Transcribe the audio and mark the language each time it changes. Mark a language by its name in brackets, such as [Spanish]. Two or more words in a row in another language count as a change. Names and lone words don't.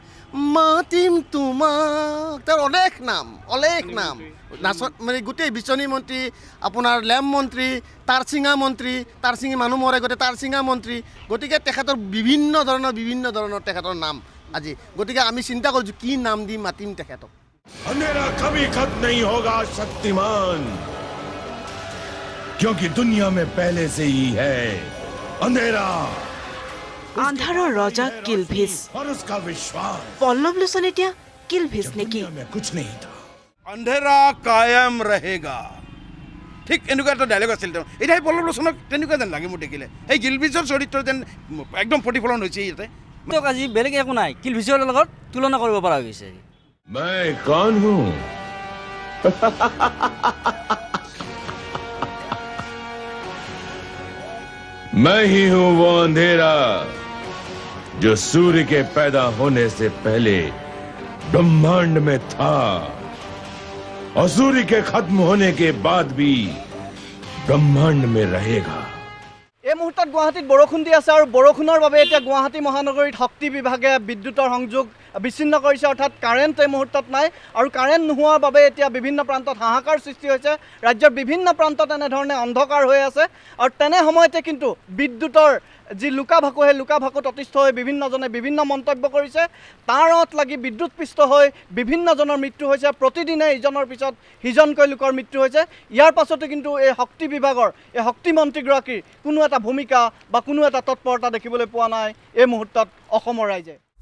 [Assamese] তোমাক তাৰ অলেখ নাম নাচত মানে গোটেই বিচনী মন্ত্ৰী আপোনাৰ লেম্প মন্ত্ৰী তাঁৰছিঙা মন্ত্ৰী তাঁৰছিঙি মানুহ মৰে গোটেই তাঁৰছিঙা মন্ত্ৰী গতিকে তেখেতৰ বিভিন্ন ধৰণৰ তেখেতৰ নাম আজি গতিকে আমি চিন্তা কৰিছোঁ কি নাম দি মাতিম তেখেতক [Hindi] अंधेरा कभी खत्म नहीं होगा शक्तिमान क्योंकि दुनिया में पहले से ही है अंधेरा [Assamese] আন্ধাৰৰ ৰজা কিলভিছ [Hindi] और उसका विश्वास [Assamese] পল্লৱ লোচন এতিয়া কিলভিছ নেকি [Hindi] दुनिया में कुछ नहीं था अंधेरा कायम रहेगा [Assamese] ঠিক এনেকুৱা এটা ডায়লগ আছিল তেওঁ এতিয়া সেই পল্লৱ লোচনক তেনেকুৱা যেন লাগে মোৰ দেখিলে সেই কিলভিছৰ চৰিত্ৰ যেন একদম প্ৰতিফলন হৈছে ইয়াতে আজি বেলেগ একো নাই কিলভিছৰ লগত তুলনা কৰিব পৰা গৈছে [Hindi] मैं कौन हूँ मैं ही हूँ वो अंधेरा जो सूर्य के पैदा होने से पहले ब्रह्मांड में था और सूर्य के खत्म होने के बाद भी ब्रह्मांड में रहेगा [Assamese] এই মুহূৰ্তত গুৱাহাটীত বৰষুণ দি আছে আৰু বৰষুণৰ বাবে এতিয়া গুৱাহাটী মহানগৰীত শক্তি বিভাগে বিদ্যুতৰ সংযোগ বিচ্ছিন্ন কৰিছে অৰ্থাৎ কাৰেণ্ট এই মুহূৰ্তত নাই আৰু কাৰেণ্ট নোহোৱাৰ বাবে এতিয়া বিভিন্ন প্ৰান্তত হাহাকাৰ সৃষ্টি হৈছে ৰাজ্যৰ বিভিন্ন প্ৰান্তত এনেধৰণে অন্ধকাৰ হৈ আছে আৰু তেনে সময়তে কিন্তু বিদ্যুতৰ যি লুকাভাকু সেই লুকাভাকুত অতিষ্ঠ হৈ বিভিন্নজনে বিভিন্ন মন্তব্য কৰিছে তাঁৰত লাগি বিদ্যুৎপৃষ্ট হৈ বিভিন্নজনৰ মৃত্যু হৈছে প্ৰতিদিনে ইজনৰ পিছত সিজনকৈ লোকৰ মৃত্যু হৈছে ইয়াৰ পাছতো কিন্তু এই শক্তি বিভাগৰ এই শক্তিমন্ত্ৰীগৰাকীৰ কোনো এটা ভূমিকা বা কোনো এটা তৎপৰতা দেখিবলৈ পোৱা নাই এই মুহূৰ্তত অসমৰ ৰাইজে